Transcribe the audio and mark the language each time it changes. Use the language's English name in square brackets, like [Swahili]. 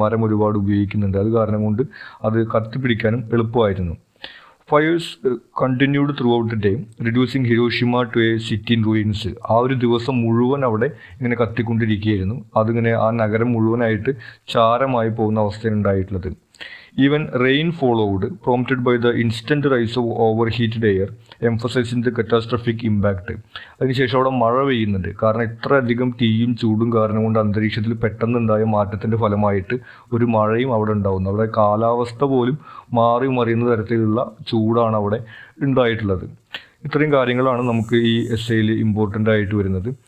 [Malayalam] മരം ഒരുപാട് ഉപയോഗിക്കുന്നുണ്ട്. അത് കാരണം കൊണ്ട് അത് കത്തിപ്പിടിക്കാനും എളുപ്പമായിരുന്നു. [English] Fires continued throughout the day, reducing Hiroshima to a city in ruins. [Malayalam] ആ ഒരു ദിവസം മുഴുവൻ അവിടെ ഇങ്ങനെ കത്തിക്കൊണ്ടിരിക്കുകയായിരുന്നു. അതിങ്ങനെ ആ നഗരം മുഴുവനായിട്ട് ചാരമായി പോകുന്ന അവസ്ഥയാണ് ഉണ്ടായിട്ടുള്ളത്. [English] Even rain followed, prompted by the instant rise of overheated air, emphasizing the catastrophic impact. [Malayalam] അതിനുശേഷം അവിടെ മഴ പെയ്യുന്നുണ്ട്. കാരണം ഇത്രയധികം തീയും ചൂടും കാരണം കൊണ്ട് അന്തരീക്ഷത്തിൽ പെട്ടെന്നുണ്ടായ മാറ്റത്തിൻ്റെ ഫലമായിട്ട് ഒരു മഴയും അവിടെ ഉണ്ടാകുന്നു. അവിടെ കാലാവസ്ഥ പോലും മാറി മറിയുന്ന തരത്തിലുള്ള ചൂടാണ് അവിടെ ഉണ്ടായിട്ടുള്ളത്. ഇത്രയും കാര്യങ്ങളാണ് നമുക്ക് ഈ എസ്സേയിൽ ഇമ്പോർട്ടൻ്റ് ആയിട്ട് വരുന്നത്.